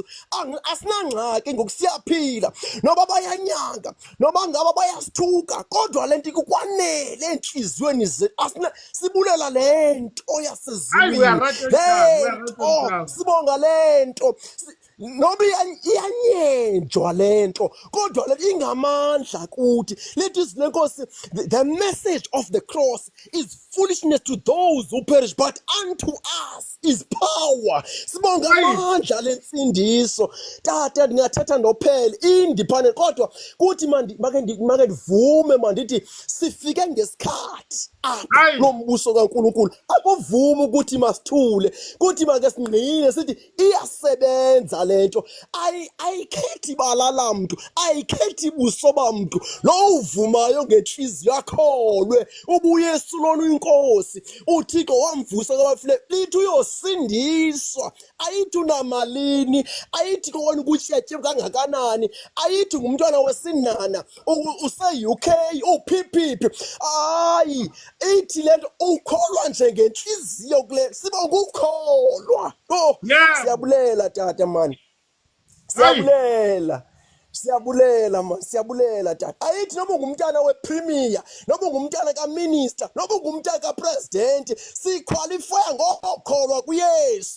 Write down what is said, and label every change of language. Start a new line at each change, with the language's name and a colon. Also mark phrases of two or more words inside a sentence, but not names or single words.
Xhosa: Asinangxaki ngoku siyaphila, noba bayanyanga, noba ngaba bayasithuka, kodwa le nto ikukwanele entliziyweni zethu. Sibulela le nto yasezulwini, le nto, sibonga le nto, noba iyanyenjwa le nto, kodwa le ingamandla kuthi. Lithi izwi lenkosi,
English: the message of the cross is foolishness to those who perish, but unto us is power.
Zulu: Sibonga amandla lensindiso tata.
Xhosa: Ndingathetha nophele independent, kodwa kuthi make ndivume mandithi sifike ngesikhathi apha lo mbuso kaNkulunkulu. Akuvumi ukuthi masithule, kuthi make singqine sithi iyasebenza lento. Ayikhethi ibala lamntu, ayikhethi buso bamntu. Lo uvumayo ngenhliziyo akholwe ubuyesu lona uyinkosi, uThixo wamvusa kwabafileyo, lithi uyosindiswa. Ayithi unamalini, ayithi kona ukutshetje kangakanani, ayithi ngumntwana wesinana use-UK uphiphipi. Hayi, ithi lento ukholwa nje ngenhliziyo kule. Sibonga ukukholwa. Siyabulela tata man, siyabulela. Siyabulela man, siyabulela tata. Ayithi noma ungumntana wepremier, noma ungumntana kaminister, noma ungumntana kapresident, siqualifya ngokholwa kuYesu.